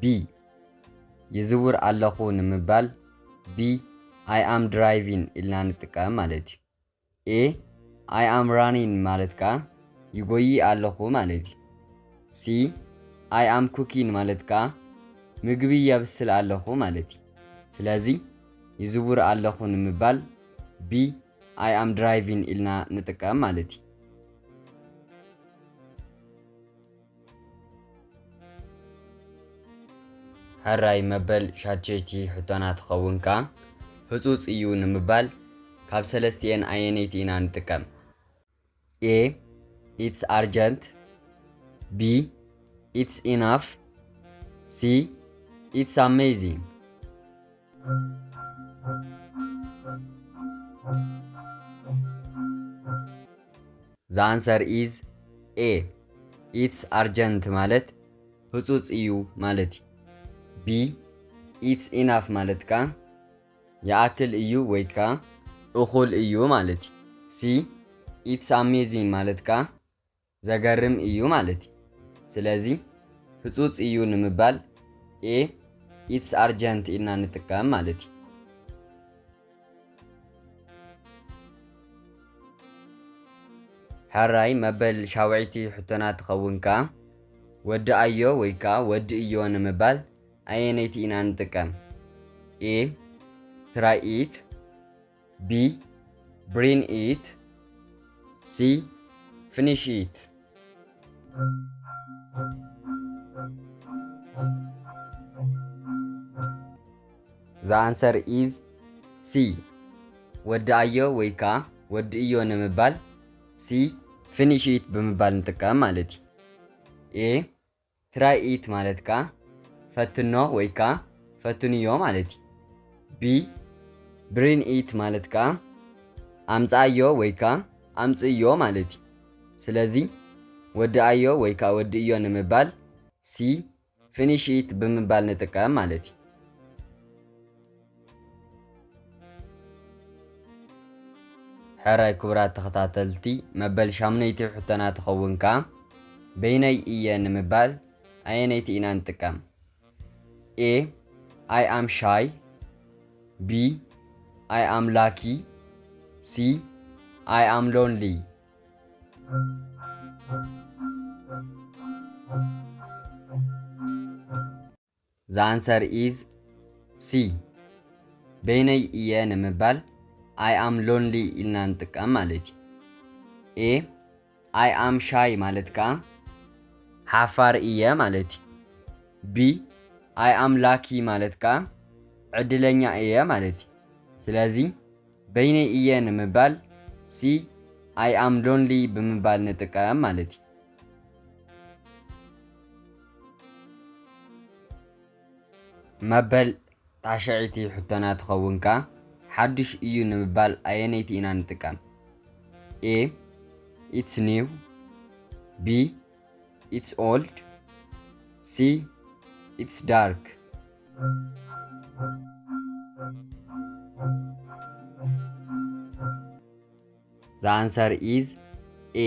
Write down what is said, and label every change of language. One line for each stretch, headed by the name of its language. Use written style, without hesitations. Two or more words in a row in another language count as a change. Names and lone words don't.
Tigrinya: ይዝውር ኣለኹ ንምባል B.
English: I am driving
Tigrinya: ኢልና ንጥቀም ማለት እዩ። A.
English: I am running
Tigrinya: ማለት ከዓ ይጎይ ኣለኹ ማለት እዩ። C.
English: I am cooking
Tigrinya: ማለት ከዓ ምግቢ የብስል ኣለኹ ማለት እዩ። ስለዚ ይዝውር ኣለኹ ንምባል B.
English: I am driving
Tigrinya: ኢልና ንጥቀም ማለት እዩ። ሕራይ መበል ሻድሸይቲ ሕቶና ትኸውን ከኣ ህፁፅ እዩ ንምባል ካብ ሰለስቲአን ኣየነይቲ ኢና ንጥቀም?
English: A. It's urgent. B. It's enough. C. It's amazing. The answer is A. It's urgent
Tigrinya: ማለት ህፁፅ እዩ ማለት እዩ። B.
English: It's enough
Tigrinya: ማለት ከዓ የኣክል እዩ ወይ ከዓ እኹል እዩ ማለት እዩ። C.
English: It's amazing
Tigrinya: ማለት ከዓ ዘገርም እዩ ማለት እዩ። ስለዚ ህፁፅ እዩ ንምባል A.
English: It's urgent
Tigrinya: ኢልና ንጥቀም ማለት እዩ። ሕራይ መበል ሻውዓይቲ ሕቶና ትኸውን ከኣ ወዲ ኣዮ ወይ ከዓ ወዲ እዮ ንምባል ኣየነይቲ ኢና ንጥቀም?
English: A. Try it. B. Bring it. C. Finish it. The answer is C.
Tigrinya: ወዲ ኣዮ ወይ ከዓ ወዲ እዮ ንምባል C.
English: Finish it
Tigrinya: ብምባል ንጥቀም ማለት እዩ። A.
English: Try it
Tigrinya: ማለት ከዓ ፈትኖ ወይ ከዓ ፈትንዮ ማለት እዩ። B.
English: Bring it
Tigrinya: ማለት ከዓ ኣምፃዮ ወይ ከዓ ኣምፅዮ ማለት እዩ። ስለዚ ወዲ ኣዮ ወይ ከዓ ወዲ እዮ ንምባል C.
English: Finish it
Tigrinya: ብምባል ንጥቀም ማለት እዩ። ሕራይ ክቡራት ተኸታተልቲ መበል ሻምነይቲ ሕቶና ትኸውን ከኣ በይነይ እየ ንምባል ኣየነይቲ ኢና ንጥቀም?
English: A. I am shy. B. I am lucky. C. I am lonely. The answer is C.
Tigrinya: በይነይ እየ ንምባል
English: I am lonely
Tigrinya: ኢልና ንጥቀም ማለት እዩ። A.
English: I am shy
Tigrinya: ማለት ከዓ ሓፋር እየ ማለት እዩ። B.
English: I am lucky
Tigrinya: ማለት ከዓ ዕድለኛ እየ ማለት እዩ። ስለዚ በይነይ እየ ንምባል C.
English: I am lonely
Tigrinya: ብምባል ንጥቀም ማለት እዩ። መበል ጣሽዒቲ ሕቶና ትኸውን ከኣ ሓድሽ እዩ ንምባል ኣየነይቲ ኢና ንጥቀም?
English: A. It's new. B. It's old. C. It's dark. The answer is A.